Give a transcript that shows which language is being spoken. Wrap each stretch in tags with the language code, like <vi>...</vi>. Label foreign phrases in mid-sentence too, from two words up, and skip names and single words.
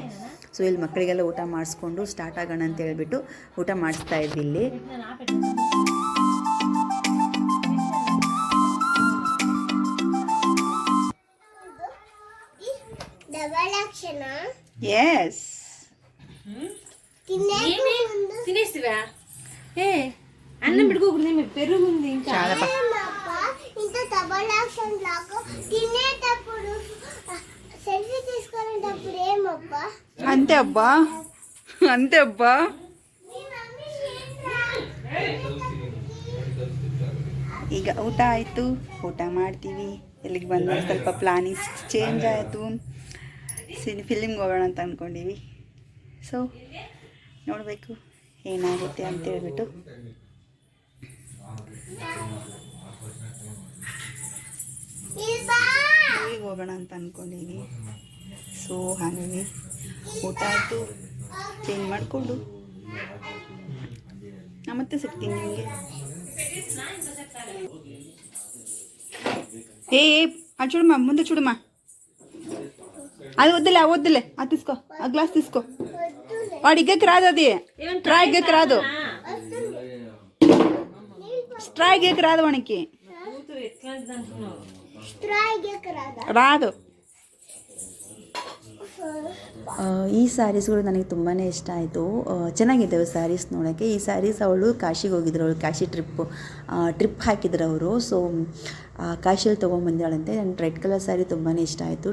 <kn>ಸೊ ಇಲ್ಲಿ ಮಕ್ಕಳಿಗೆಲ್ಲ ಊಟ ಮಾಡಿಸ್ಕೊಂಡು ಸ್ಟಾರ್ಟ್ ಆಗೋಣ ಅಂತ ಹೇಳ್ಬಿಟ್ಟು ಊಟ ಮಾಡಿಸ್ತಾ ಇದ್ವಿ ಇಲ್ಲಿ. ಎಸ್</kn> <te>తినేసివా ఏ అన్నం పెట్టుకోకూడదు మీకు పెరుగుంది ఇంకా ఇంత</te> <en>double action</en> <te>లాగా తినేటప్పుడు సెల్ఫీ తీసుకునేటప్పుడు ఏమబ్బా అంతే అబ్బా</te> <kn>ಈಗ ಊಟ ಆಯಿತು. ಊಟ ಮಾಡ್ತೀವಿ. ಇಲ್ಲಿಗೆ ಬಂದ ಸ್ವಲ್ಪ</kn> <en>planning change</en> <kn>ಆಯಿತು. ಫಿಲಿಮ್ಗೆ ಹೋಗೋಣ ಅಂತ ಅಂದ್ಕೊಂಡೀವಿ. ಸೊ ನೋಡಬೇಕು ಏನಾಗುತ್ತೆ ಅಂತೇಳ್ಬಿಟ್ಟು. ಮೂವಿಗೆ ಹೋಗೋಣ ಅಂತ ಅಂದ್ಕೊಂಡೀವಿ. ಸೊ ಹಾಗಾಗಿ ಊಟ ಆಯಿತು, ಚೇಂಜ್ ಮಾಡಿಕೊಂಡು ನಾ ಮತ್ತೆ ಸಿಗ್ತೀನಿ ನಿಮಗೆ.</kn> <te>ಅದು చూడమ్మా, ముందు చూడమ్మా. అది వద్దులే అది తీసుకో, ఆ గ్లాస్ తీసుకో. వాడు ఇగ్గకి రాదు, అది స్ట్రా ఇగ్గకి రాదు, స్ట్రా ఇగ్గకి రాదు వానికి రాదు.</te> <kn>ಈ ಸ್ಯಾರೀಸ್ಗಳು ನನಗೆ ತುಂಬಾ ಇಷ್ಟ ಆಯಿತು. ಚೆನ್ನಾಗಿದ್ದಾವೆ ಸ್ಯಾರೀಸ್ ನೋಡೋಕ್ಕೆ. ಈ ಸ್ಯಾರೀಸ್ ಅವಳು ಕಾಶಿಗೆ ಹೋಗಿದ್ರು, ಅವಳು ಕಾಶಿ ಟ್ರಿಪ್ ಹಾಕಿದ್ರು ಅವರು. ಸೊ ಕಾಶಿಯಲ್ಲಿ ತೊಗೊಂಬಂದಿದ್ದಾಳಂತೆ. ನನ್ನ</kn> <en>red color saree</en> <kn>ತುಂಬಾ ಇಷ್ಟ ಆಯಿತು.</kn>